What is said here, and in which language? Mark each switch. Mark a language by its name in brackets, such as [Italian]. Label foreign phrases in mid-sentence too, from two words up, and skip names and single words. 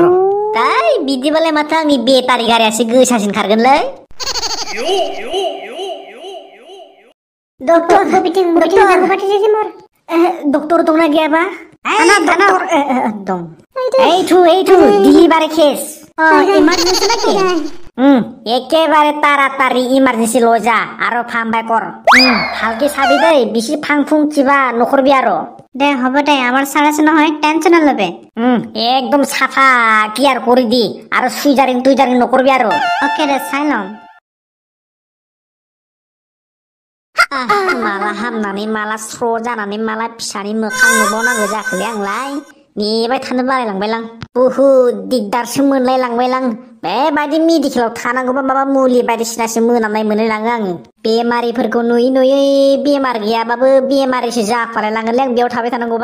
[Bodo] दाय बिदिबालाय माथो आंनि बेटारि गारियासो गोसासिन खारगोनलै डक्टर दंना गैयाबा दं डिलिभारि केस इमारजेन्सि नाखि एखेबारे तारातारि इमारजेन्सि लजा आरो फाहामबाय कर [Assamese] ভালকে চাবি দেই বেশি ফাং ফুং কিবা নকৰবি আৰু দে হ'ব দে আমাৰ ছাৰ আছে নহয় টেনচন নলবে একদম সাফা ক্লিয়ার কৰি দি আৰু সুইজারিং টুইজারিং নকৰবি আৰু অকে দে চাই লম [Bodo] माला हामनानै माला स्र' जानानै माला फिसानि मोखां नुबावनांगौ जाखोलै आंलाय नेबाय थानो बालायलांबायलां बुहुद दिगदारसो मोनलायलांबायलां बेबायदि मेडिकेलाव थानांगौबा माबा मुलि बायदिसिनासो मोनामनाय मोनलायलाङो आङो बेमारिफोरखौ नुयै नुयै बेमार गैयाबाबो बेमारिसो जाफालायलाङोलै आं बेयाव थाबाय थानांगौबा